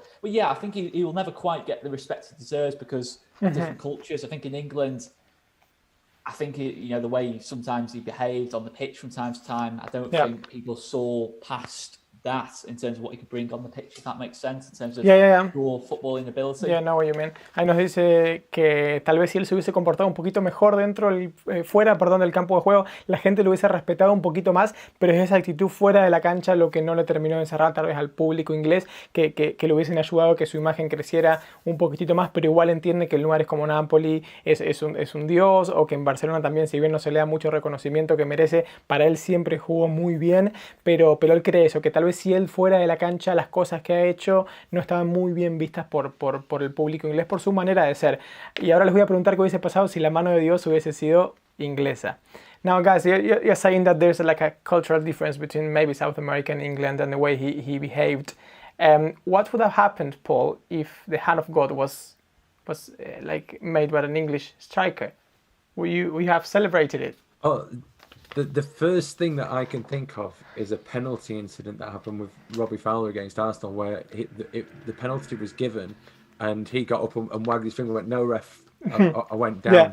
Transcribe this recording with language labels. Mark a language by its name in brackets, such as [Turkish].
[English] But yeah, I think he will never quite get the respect he deserves because of different cultures. I think in England, I think the way sometimes he behaved on the pitch from time to time, I don't think people saw past that in terms of what he could bring on the pitch, if that makes sense, in terms of raw footballing ability. Yeah, no, what you mean. [Spanish] Ahí nos dice que tal vez si él se hubiese comportado un poquito mejor fuera del campo de juego, la gente lo hubiese respetado un poquito más, pero es esa actitud fuera de la cancha lo que no le terminó de encerrar tal vez al público inglés, que le hubiesen ayudado a que su imagen creciera un poquitito más, pero igual entiende que en lugares como Napoli es un dios, o que en Barcelona también, si bien no se le da mucho reconocimiento que merece, para él siempre jugó muy bien, pero él cree eso, que tal vez si él fuera de la cancha, las cosas que ha hecho no estaban muy bien vistas por el público inglés, por su manera de ser. Y ahora les voy a preguntar qué hubiese pasado si la mano de Dios hubiese sido inglesa. [English] Now, guys, you're saying that there's like a cultural difference between maybe South America and England and the way he behaved. What would have happened, Paul, if the hand of God was like made by an English striker? Would you have celebrated it? Oh, the first thing that I can think of is a penalty incident that happened with Robbie Fowler against Arsenal, where the penalty was given, and he got up and wagged his finger and went, "No, ref, I went down." Yeah.